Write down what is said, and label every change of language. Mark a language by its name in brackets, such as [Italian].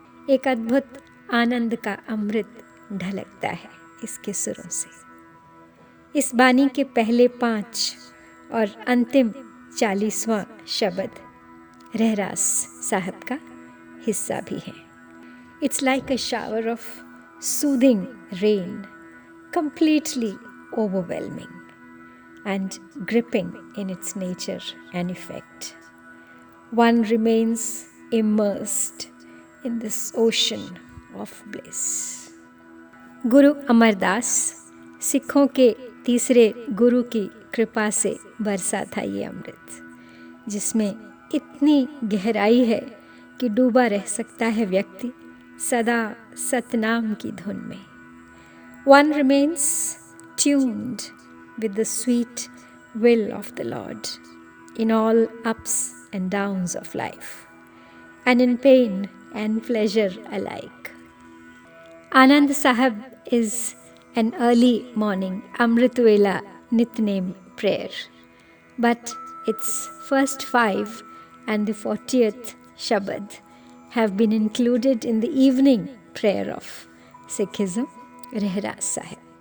[Hindi] एक अद्भुत आनंद का अमृत ढलकता है इसके सुरों से। इस बानी के पहले 5 और अंतिम 40वां शब्द रहरास साहब का हिस्सा भी है। [English] It's like a shower of soothing rain, completely overwhelming and gripping in its nature and effect. One remains immersed in this ocean of bliss. [Hindi] गुरु अमरदास सिखों के तीसरे गुरु की कृपा से बरसा था ये अमृत, जिसमें इतनी गहराई है कि डूबा रह सकता है व्यक्ति सदा सतनाम की धुन में। [English] One remains tuned with the sweet will of the Lord in all ups and downs of life, and in pain and pleasure alike. Anand Sahib is an early morning Amrit Vela Nitnem prayer, but its first 5 and the 40th Shabad have been included in the evening prayer of Sikhism, Rahras Sahib.